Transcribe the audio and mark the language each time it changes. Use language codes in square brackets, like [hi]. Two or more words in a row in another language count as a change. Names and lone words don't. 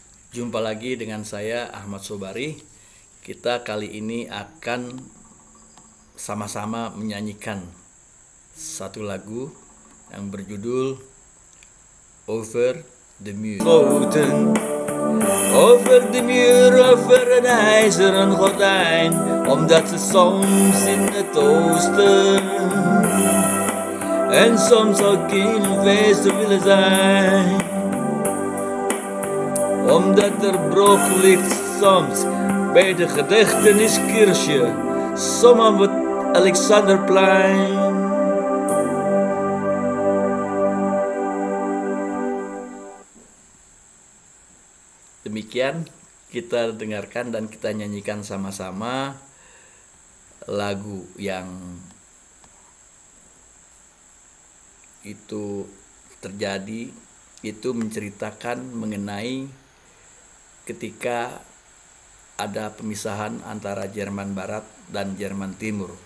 [id] Jumpa lagi dengan saya Ahmad Sobari. Kita kali ini akan sama-sama menyanyikan satu lagu yang berjudul Over the Muur. [nl] Groten, over de muur, over een ijzeren gordijn, omdat ze soms in het oosten en soms ook in een westen willen zijn. Omdat er brood ligt soms bij de Gedächtniskirche, soms op het Alexanderplein. [id] Demikian kita dengarkan dan kita nyanyikan sama-sama lagu yang itu terjadi, itu menceritakan mengenai ketika ada pemisahan antara Jerman Barat dan Jerman Timur.